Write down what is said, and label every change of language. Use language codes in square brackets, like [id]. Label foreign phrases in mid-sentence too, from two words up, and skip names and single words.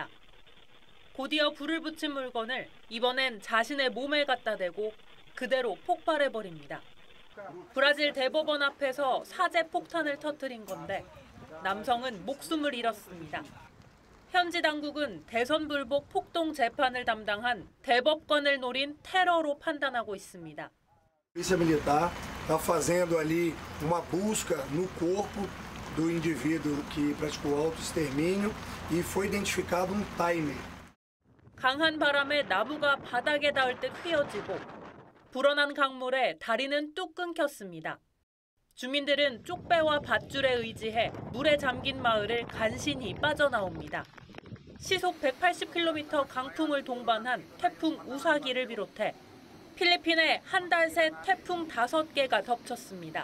[ko] 곧이어 불을 붙인 물건을 이번엔 자신의 몸에 갖다 대고 그대로 폭발해버립니다. 브라질 대법원 앞에서 사제 폭탄을 터뜨린 건데 남성은 목숨을 잃었습니다. 현지 당국은 대선 불복 폭동 재판을 담당한 대법관을 노린 테러로 판단하고 있습니다. [pt] Polícia Militar está fazendo ali uma busca no corpo do indivíduo que praticou autoextermínio e foi identificado timer. [ko] 강한 바람에 나무가 바닥에 닿을 듯 휘어지고 불어난 강물에 다리는 뚝 끊겼습니다. 주민들은 쪽배와 밧줄에 의지해 물에 잠긴 마을을 간신히 빠져나옵니다. 시속 180km 강풍을 동반한 태풍 우사기를 비롯해 필리핀에 한 달 새 태풍 5개가 덮쳤습니다.